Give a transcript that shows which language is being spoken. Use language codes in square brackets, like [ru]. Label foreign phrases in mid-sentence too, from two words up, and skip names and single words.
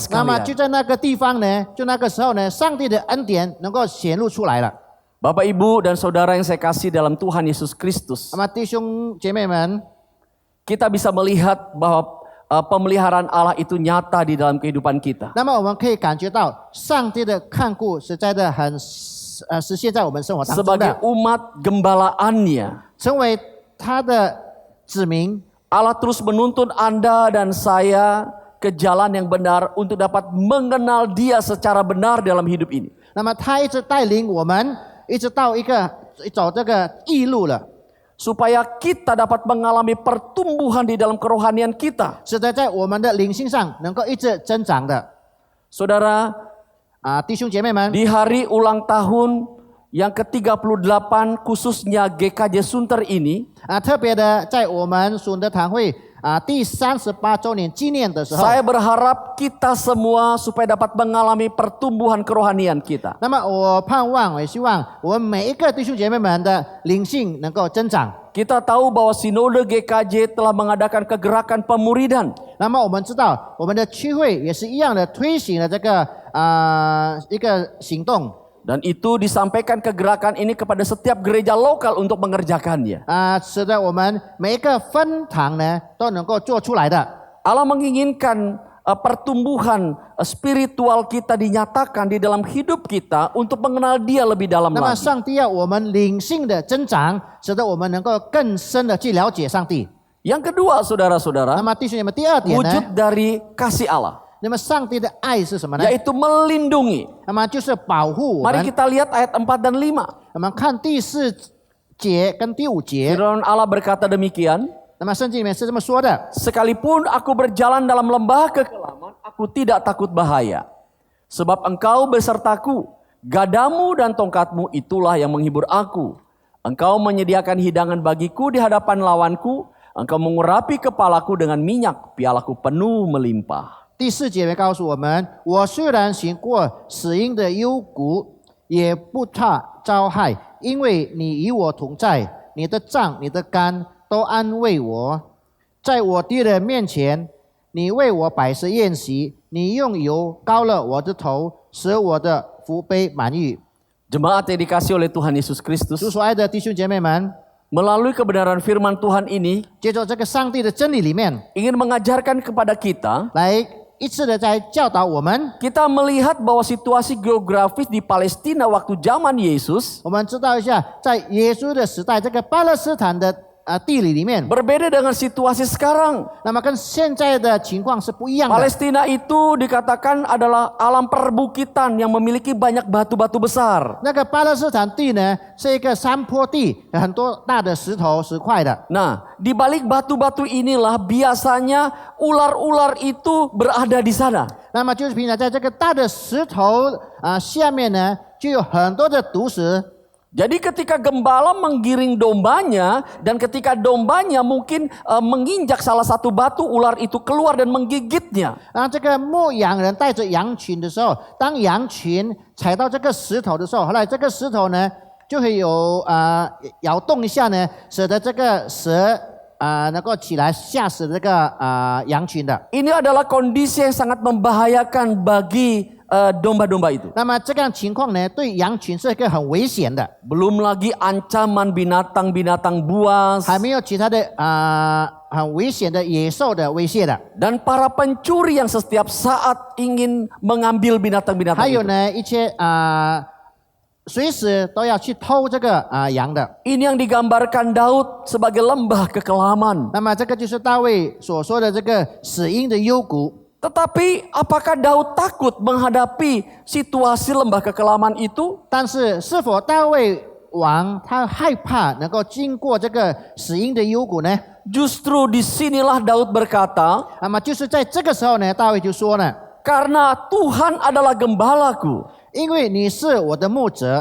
[zh] 那么 [id] sekalian. [zh] 就在那个地方呢，就那个时候呢，上帝的恩典能够显露出来了。 [id] Bapak Ibu dan Saudara yang saya kasih dalam Tuhan Yesus Kristus, [zh] 那么弟兄姐妹们， [id] kita bisa melihat bahwa pemeliharaan Allah itu nyata di dalam kehidupan kita. [zh] 那么我们可以感觉到上帝的看顾实在的很实现在我们生活当中 [id] Sebagai [zh] 的， [id] umat gembalaannya, [zh] 成为他的子民。 [id] Allah terus menuntun Anda dan saya ke jalan yang benar untuk dapat mengenal Dia secara benar dalam hidup ini. [zh] 那么他一直带领我们，一直到走这个义路了， [id] Supaya kita dapat mengalami pertumbuhan di dalam kerohanian kita. [zh] 使得在我们的灵性上能够一直增长的。 [id] Saudara, [zh] 弟兄姐妹们， [id] di hari ulang tahun yang ke-38 khususnya GKJ Sunter ini, [zh] 特别的在我们顺德堂会第38周年纪念的时候， [id] saya berharap kita semua supaya dapat mengalami pertumbuhan kerohanian kita. [zh] 那么我盼望，也希望我们每一个弟兄姐妹们的灵性能够增长。 [id] Kita tahu bahwa Sinode GKJ telah mengadakan kegerakan pemuridan. [zh] 那么我们知道，我们的区会也是一样的推行了这个一个行动。 [id] Dan itu disampaikan kegerakan ini kepada setiap gereja lokal untuk mengerjakannya. [zh] 使得我们每一个分堂呢都能够做出来的。 [id] Allah menginginkan pertumbuhan spiritual kita dinyatakan di dalam hidup kita untuk mengenal Dia lebih dalam [zh] 那么 [id] lagi. [zh] 上帝要我们灵性的增长，使得我们能够更深的去了解上帝。 [id] Yang kedua, [zh] 那 [id] saudara-saudara, [zh] 么弟兄姐妹，第二点呢， [id] wujud dari kasih Allah, [zh] 那么上帝的爱是什么呢？ [id] yaitu melindungi. [zh] 那么就是保护我 [id] Mari [zh] 们。 [id] kita lihat ayat 4 dan 5. [zh] 我们看第4节跟第5节， [id] Firman Allah berkata demikian, [zh] 那么圣经里面是这么说的： [id] sekalipun aku berjalan dalam lembah kekelaman, aku tidak takut bahaya. Sebab engkau besertaku, gadamu dan tongkatmu itulah yang menghibur aku. Engkau menyediakan hidangan bagiku di hadapan lawanku, engkau mengurapi kepalaku dengan minyak, pialaku penuh melimpah. [zh] 第4节告诉我们：我虽然行过死荫的幽谷，也不怕遭害，因为你与我同在，你的杖、你的竿都安慰我。在我敌人面前，你为我摆设宴席，你用油膏了我的头，使我的福杯满溢。 [id] Jemaat yang dikasihi oleh Tuhan Yesus Kristus, [zh] 主所爱的弟兄姐妹们， [id] melalui kebenaran firman Tuhan ini [zh] 借着这个上帝的真理里面， [id] ingin mengajarkan kepada kita, [zh] 来一次的在教导我们。 [id] kita melihat bahwa situasi geografis di Palestina waktu zaman Yesus [zh] 我们知道一下，在耶稣的时代，这个巴勒斯坦的地理里面， [id] berbeda dengan situasi sekarang. [zh] 那么跟现在的情况是不一样的。 [id] Palestina itu dikatakan adalah alam perbukitan yang memiliki banyak batu-batu besar. [zh] 那个巴勒斯坦地呢，是一个山坡地，有很多大的石头、石块的。 [id] Nah, di balik batu-batu inilah biasanya ular-ular itu berada di sana. [zh] 那么就是平常在这个大的石头下面呢，就有很多的毒蛇。 [id] Jadi ketika gembala menggiring dombanya dan ketika dombanya mungkin menginjak salah satu batu, ular itu keluar dan menggigitnya. [zh] 然后这个牧羊人带着羊群的时候，当羊群踩到这个石头的时候，后来这个石头呢就会有摇动一下呢，使得这个蛇能够起来吓死这个羊群的。 [id] Ini adalah kondisi yang sangat membahayakan bagi domba-domba itu. [zh] 那么这样情况呢，对羊群是一个很危险的， [id] Belum lagi ancaman binatang-binatang buas [zh] 还没有其他的很危险的野兽的威胁的。 [id] dan para pencuri yang setiap saat ingin mengambil binatang-binatang [zh] 还有 [id] itu. [zh] 呢一些随时都要去偷这个羊的。 [id] Ini yang digambarkan Daud sebagai lembah kekelaman. [zh] 那么这个就是大卫所说的这个死荫的幽谷。 [id] Tetapi apakah Daud takut menghadapi situasi lembah kekelaman itu? [zh] 但是是否大卫王他害怕能够经过这个死荫的幽谷呢？ [id] Justru disinilah Daud berkata, [zh] 那么就是在这个时候呢，大卫就说呢， [id] karena Tuhan adalah gembalaku, [zh] 因为你是我的牧者，